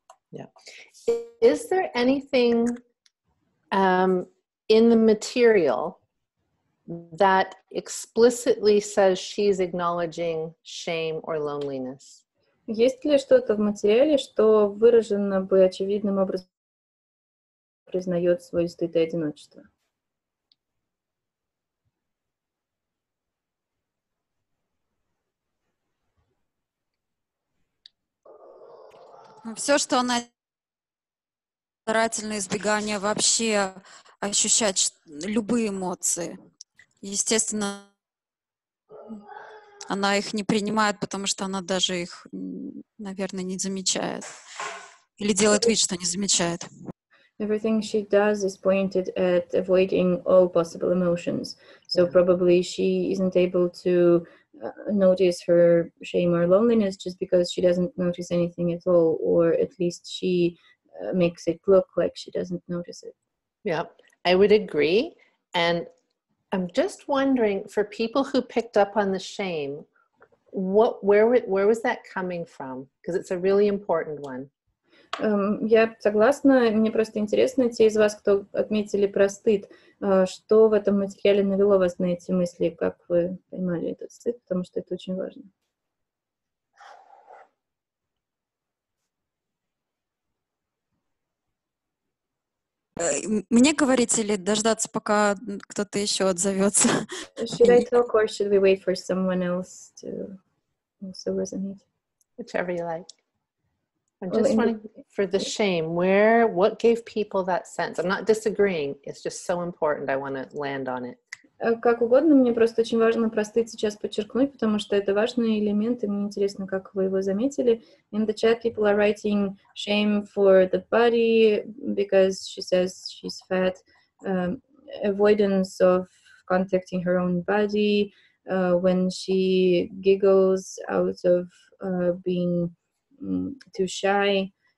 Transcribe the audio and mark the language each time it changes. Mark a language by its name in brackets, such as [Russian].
[English] Yeah. Is there anything in the material that explicitly says she's acknowledging shame or loneliness? [Russian] Есть ли что-то в материале, что выражено бы очевидным образом признает свой стыд и одиночество? Все, что она старательно избегание вообще ощущать любые эмоции. Естественно, она их не принимает, потому что она даже их, наверное, не замечает. Или делает вид, что не замечает. [English] Everything she does is pointed at avoiding all possible emotions. So probably she isn't able to notice her shame or loneliness just because she doesn't notice anything at all, or at least she makes it look like she doesn't notice it. Yeah, I would agree. And I'm just wondering, for people who picked up on the shame, where was that coming from? Because it's a really important one. [Russian] Я согласна. Мне просто интересно, те из вас, кто отметили про стыд, что в этом материале навело вас на эти мысли, как вы поймали этот стыд, потому что это очень важно. Мне говорить или дождаться, пока кто-то еще отзовется? [English] Should I talk or should we wait for someone else to also resonate? Whichever you like. I'm just wondering for the shame, what gave people that sense? I'm not disagreeing. It's just so important. I want to land on it. [Russian] Как угодно, мне просто очень важно про стыд сейчас подчеркнуть, потому что это важный элемент, и мне интересно, как вы его заметили. [English] In the chat, people are writing shame for the body because she says she's fat, avoidance of contacting her own body, when she giggles out of being too shy.